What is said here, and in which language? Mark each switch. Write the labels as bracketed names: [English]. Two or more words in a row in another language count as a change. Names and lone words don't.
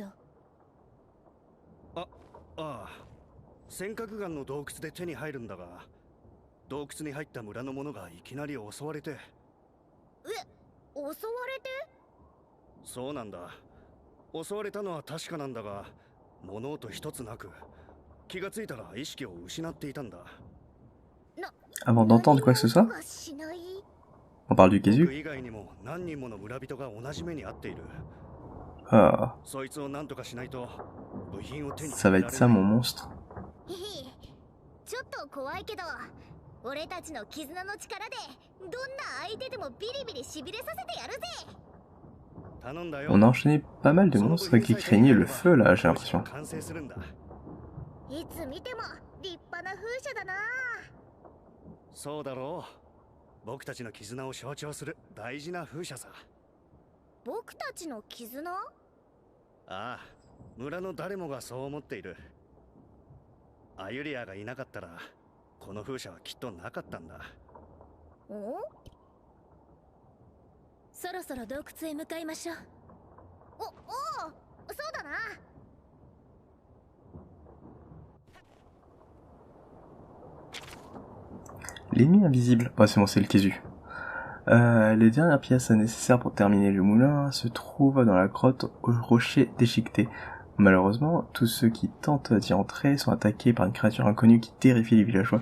[Japanese] ああ、尖閣岩の洞窟で手に入るんだが、洞窟に入った村の者がいきなり襲われて。襲われて？そうなんだ。襲われたのは確かなんだが、物音一つなく、気がついたら意識を失っていたんだ。 [French] Avant d'entendre quoi que ce soit, [Japanese] がしない？ [French] on parle du [Japanese] 僕 Kézu. 以外にも何人もの村人が同じ目に遭っている。 Ah, そいつを何とかしないと部品を手に [French] ça va être ça mon monstre. [Japanese] ちょっと怖いけど、俺たちの絆の力でどんな相手でもビリビリしびれさせてやるぜ。頼んだよ。 [French] On a enchaîné pas mal de monstres qui craignaient le feu là, j'ai l'impression. [Japanese] 完成するんだ。いつ見ても立派な風車だな。そうだろう。僕たちの絆を象徴する大事な風車さ。僕たちの絆？ああ、村の誰もがそう思っている。アユリアがいなかったらこの風車はきっとなかったんだ。お？そろそろ洞窟へ向かいましょう。おう、そうだな。 [French] L'ennemi invisible. Bah, c'est bon, c'est le Kézu. Les dernières pièces nécessaires pour terminer le moulin se trouvent dans la grotte au rocher déchiqueté. Malheureusement, tous ceux qui tentent d'y entrer sont attaqués par une créature inconnue qui terrifie les villageois.